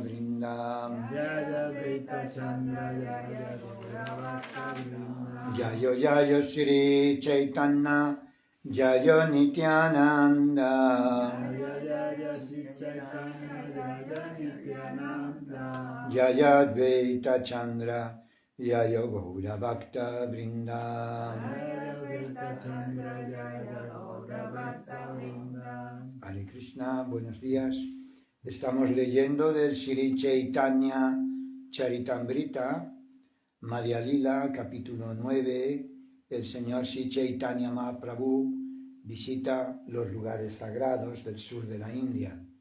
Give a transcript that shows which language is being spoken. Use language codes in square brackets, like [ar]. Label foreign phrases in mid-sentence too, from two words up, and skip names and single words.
[bn] বৃন্দ জয় অদ্বৈত চন্দ্র জয় গৌর ভক্ত বৃন্দ জয় জয় শ্রী চৈতন্য জয় নিত্যানন্দ জয় জয় শ্রী চৈতন্য জয় নিত্যানন্দ জয় অদ্বৈত চন্দ্র জয় গৌর ভক্ত বৃন্দ জয় অদ্বৈত চন্দ্র জয় গৌর ভক্ত বৃন্দ. [sa] হরে কৃষ্ণ, [es] buenos días. Estamos leyendo del Sri Chaitanya Charitamrita, Madhya Lila, capítulo 9. El Señor Sri Chaitanya Mahaprabhu visita los lugares sagrados del sur de la India.